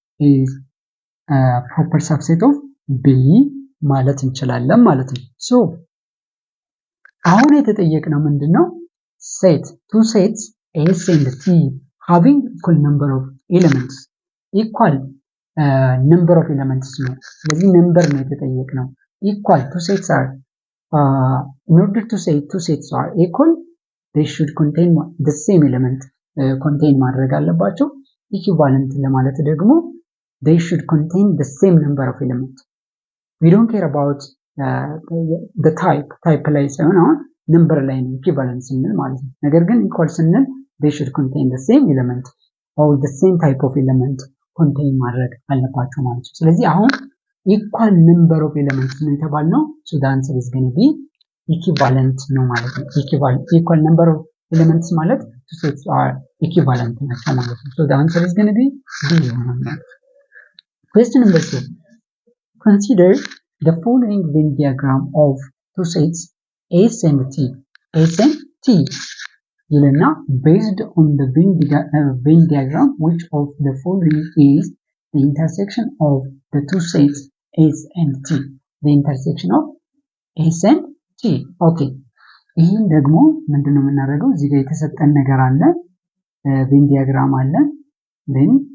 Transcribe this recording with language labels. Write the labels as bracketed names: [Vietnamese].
[English] is a proper subset of B [Amharic] ማለት እንችላለን ማለት ነው። [English] so [Amharic] አሁን የተጠየቅነው ምንድነው? [English] two sets S and T having equal number of elements equal number of elements ነው። [Amharic] ስለዚህ ነምበር ነው የተጠየቅነው። [English] equal two sets are in order to say two sets are equal they should contain the same element contain [Amharic] ማድረግ አለባቸው። [English] equivalent [Amharic] ለማለት ደግሞ [English] they should contain the same number of elements we don't care about the type [Amharic] ላይ ሳይሆን አሁን ነምበር ላይ ነው [English] equivalent [Amharic] ስንል ማለት ነው። ነገር ግን [English] equal ስንል they should contain the same element or the same type of element contain [Amharic] ማድረግ አለባቸው ማለት ነው። ስለዚህ አሁን [English] equal number of elements [Amharic] ነው የተባልነው [English] so the answer is going to be equivalent ነው ማለት ነው። equal number of elements ማለት two sets are equivalent [Amharic] ናቸው ማለት ነው። [English] so the answer is going to be B [Amharic] ይሆናል ማለት ነው። [English] question number 2 consider the following Venn diagram of two sets S and T S and T [Amharic] ይልና [English] based on the Venn diagram which of the following is the intersection of the two sets S and T the intersection of S and T okay [Amharic] ይህን ደግሞ ምንድነው የምናደርገው እዚህ ጋር የተሰጠን ነገር አለ ቬን ዲያግራም አለ [English] then